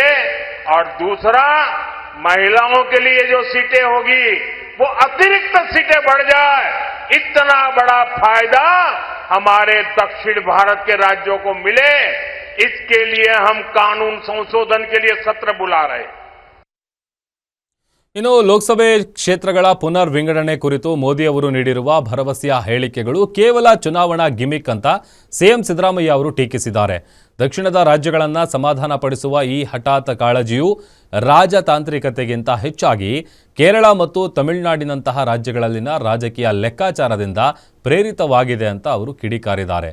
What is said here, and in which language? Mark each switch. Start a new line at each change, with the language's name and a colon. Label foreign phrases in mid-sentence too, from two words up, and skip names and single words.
Hindi: और दूसरा, महिलाओं के लिए जो सीटें होगी वो अतिरिक्त सीटें बढ़ जाए. इतना बड़ा फायदा हमारे दक्षिण भारत के राज्यों को मिले, इसके लिए हम कानून संशोधन के लिए सत्र बुला रहे हैं.
Kannada: ಇನ್ನು ಲೋಕಸಭೆ ಕ್ಷೇತ್ರಗಳ ಪುನರ್ ವಿಂಗಡಣೆ ಕುರಿತು ಮೋದಿ ಅವರು ನೀಡಿರುವ ಭರವಸೆಯ ಹೇಳಿಕೆಗಳು ಕೇವಲ ಚುನಾವಣಾ ಗಿಮಿಕ್ ಅಂತ ಸಿಎಂ ಸಿದ್ದರಾಮಯ್ಯ ಅವರು ಟೀಕಿಸಿದ್ದಾರೆ. ದಕ್ಷಿಣದ ರಾಜ್ಯಗಳನ್ನು ಸಮಾಧಾನಪಡಿಸುವ ಈ ಹಠಾತ್ ಕಾಳಜಿಯು ರಾಜತಾಂತ್ರಿಕತೆಗಿಂತ ಹೆಚ್ಚಾಗಿ ಕೇರಳ ಮತ್ತು ತಮಿಳುನಾಡಿನಂತಹ ರಾಜ್ಯಗಳಲ್ಲಿನ ರಾಜಕೀಯ ಲೆಕ್ಕಾಚಾರದಿಂದ ಪ್ರೇರಿತವಾಗಿದೆ ಅಂತ ಅವರು ಕಿಡಿಕಾರಿದ್ದಾರೆ.